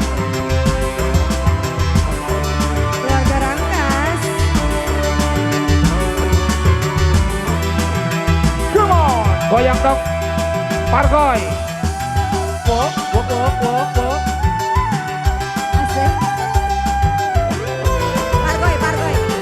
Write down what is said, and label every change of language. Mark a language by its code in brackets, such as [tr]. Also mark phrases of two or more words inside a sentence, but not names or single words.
[id] Keluarga Rangkas. [en] Come on, [id] goyang dong, Pargoy. Wok, wok, wok, wok, wok. Asik. Pargoy, Pargoy.